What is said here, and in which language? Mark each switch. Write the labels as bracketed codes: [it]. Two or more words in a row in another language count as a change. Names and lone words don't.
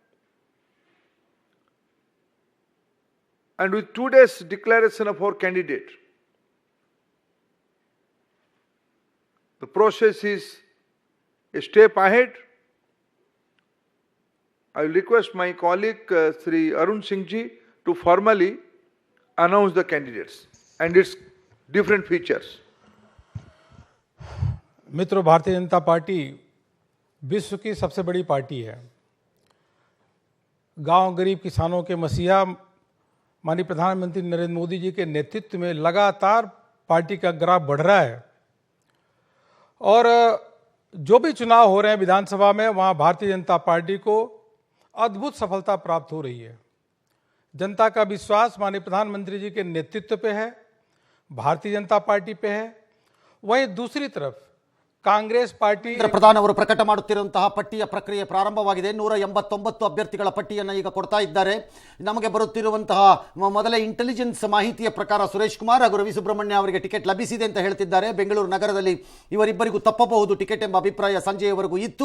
[en] And with today's declaration of our candidate, the process is a step ahead. I will request my colleague Sri Arun Singh ji to formally announce the candidates and its different features. [hi] मित्रों, भारतीय जनता पार्टी विश्व की सबसे बड़ी पार्टी है। गांव गरीब किसानों के मसीहा माननीय प्रधानमंत्री नरेंद्र मोदी जी के नेतृत्व में लगातार पार्टी का ग्राफ बढ़ रहा है, और जो भी चुनाव हो रहे हैं विधानसभा में, वहां भारतीय जनता पार्टी को अद्भुत सफलता प्राप्त हो रही है। जनता का विश्वास माननीय प्रधानमंत्री जी के नेतृत्व पे है, भारतीय जनता पार्टी पे है। वहीं दूसरी तरफ ಕಾಂಗ್ರೆಸ್ ಪಾರ್ಟಿ [kn] ಪ್ರಧಾನ್ ಅವರು ಪ್ರಕಟ ಮಾಡುತ್ತಿರುವಂತಹ ಪಟ್ಟಿಯ ಪ್ರಕ್ರಿಯೆ ಪ್ರಾರಂಭವಾಗಿದೆ. 189 ಅಭ್ಯರ್ಥಿಗಳ ಪಟ್ಟಿಯನ್ನು ಈಗ ಕೊಡ್ತಾ ಇದ್ದಾರೆ. ನಮಗೆ ಬರುತ್ತಿರುವಂತಹ ಮೊದಲ ಇಂಟೆಲಿಜೆನ್ಸ್ ಮಾಹಿತಿಯ ಪ್ರಕಾರ ಸುರೇಶ್ ಕುಮಾರ್ ಹಾಗೂ ರವಿ ಸುಬ್ರಹ್ಮಣ್ಯ ಅವರಿಗೆ ಟಿಕೆಟ್ ಲಭಿಸಿದೆ ಅಂತ ಹೇಳ್ತಿದ್ದಾರೆ. ಬೆಂಗಳೂರು ನಗರದಲ್ಲಿ ಇವರಿಬ್ಬರಿಗೂ ತಪ್ಪಬಹುದು ಟಿಕೆಟ್ ಎಂಬ ಅಭಿಪ್ರಾಯ ಸಂಜೆಯವರೆಗೂ ಇತ್ತು.